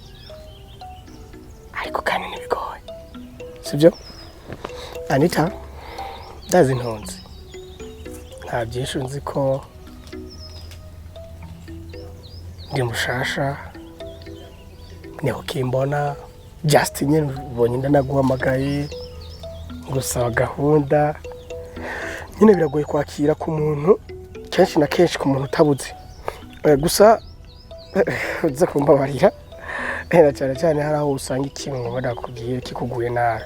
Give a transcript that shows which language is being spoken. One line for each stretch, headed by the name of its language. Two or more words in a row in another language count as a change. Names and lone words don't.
Kinyarwanda: Ariko kandi ntibigoye. Sibyo? Anita, ndazi ntonzi. Nta byinshi nzi ko ndi mushasha. Niho kimbona just nyine ubonye ndanaguhamagaye ngusaba gahunda. Nyine biragoye kwakira ku muntu kenshi na kenshi ku muntu utabuze. Gusa uza kumbabarira. Cyane hari aho usanga ikintu badakubwiye kikuguye nabi.